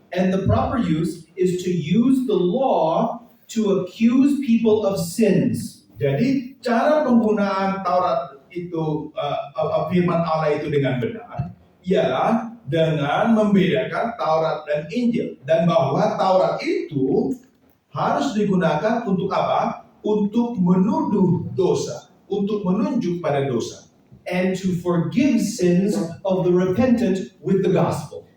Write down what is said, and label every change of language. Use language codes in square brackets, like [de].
[en] And the proper use is to use the law to accuse people of sins. [id] Jadi cara penggunaan Taurat itu firman Allah itu dengan benar ialah dengan membedakan Taurat dan Injil, dan bahwa Taurat itu harus digunakan untuk apa? Untuk menuduh dosa, untuk menunjuk pada dosa, [en] and to forgive sins of the repentant with the gospel.